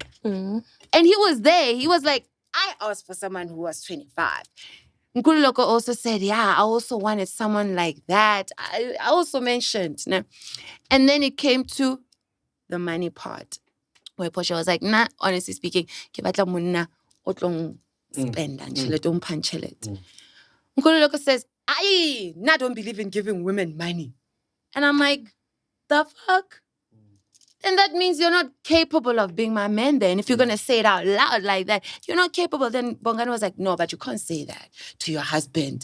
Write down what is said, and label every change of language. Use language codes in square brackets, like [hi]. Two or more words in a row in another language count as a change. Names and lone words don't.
[en] And he was there. He was like, I asked for someone who was 25. Nkululeko also said, yeah, I also wanted someone like that. I also mentioned. And then it came to the money part, where Portia was like, honestly speaking, [st] ke batla monna o tlong spenda tjhelete o mphang tjhelete. [en] Nkululeko says, I don't believe in giving women money. And I'm like, the fuck? Then that means you're not capable of being my man then. If you're going to say it out loud like that, you're not capable. Then Bongani was like, no, but you can't say that to your husband.